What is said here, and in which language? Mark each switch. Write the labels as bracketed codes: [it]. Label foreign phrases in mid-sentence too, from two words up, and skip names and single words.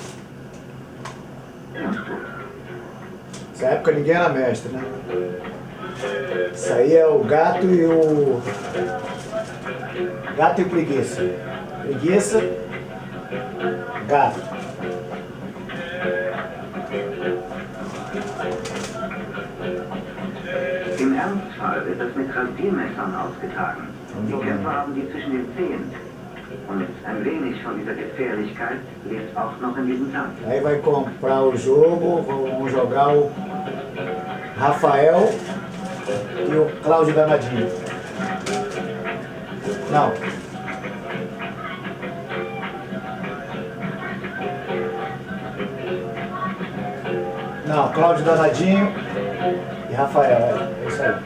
[pt] Nessa época ninguém era mestre, né? Isso aí é o gato e o... Gato e preguiça. Preguiça, gato. [de] Im Ernstfall wird es mit Rasiermessern ausgetragen. Die Kämpfer haben die zwischen den Zehen. Und ein wenig von dieser Gefährlichkeit lebt auch noch in diesem Tanz. [pt] Aí vai comprar o jogo, vamos jogar o Rafael e o Cláudio Danadinho. Não. Não, Cláudio Danadinho e Rafael, é isso aí.